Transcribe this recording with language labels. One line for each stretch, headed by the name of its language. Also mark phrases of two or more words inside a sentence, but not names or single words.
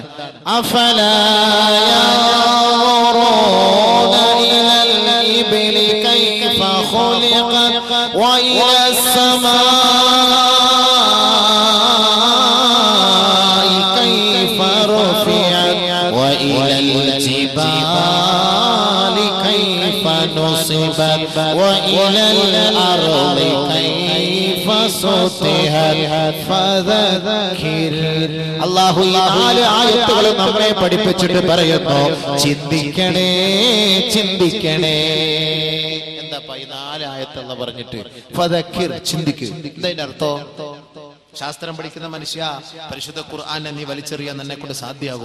Arabic: أفلا ينظرون إلى الإبل كيف خلقت وإلى السماء كيف رفعت وإلى الجبال كيف نصبت وإلى الأرض كيف سطحت فذكر.
Malayalam: അല്ലാഹു ഈ 4 ആയത്തുകൾ നമ്മെ പഠിപ്പിച്ചിട്ട് പറയുന്നു, ചിന്തിക്കണേ ചിന്തിക്കണേ. എന്താ ഈ 4 ആയത്തുള്ള പറഞ്ഞിട്ട് ഫദക്കിർ, ചിന്തിക്ക്. എന്താ ഇതിന്റെ അർത്ഥം? ശാസ്ത്രം പഠിക്കുന്ന മനുഷ്യ, പരിശുദ്ധ ഖുർആനെ നീ വലിച്ചെറിയാൻ നിന്നെ കൊണ്ട് സാധ്യമാകോ?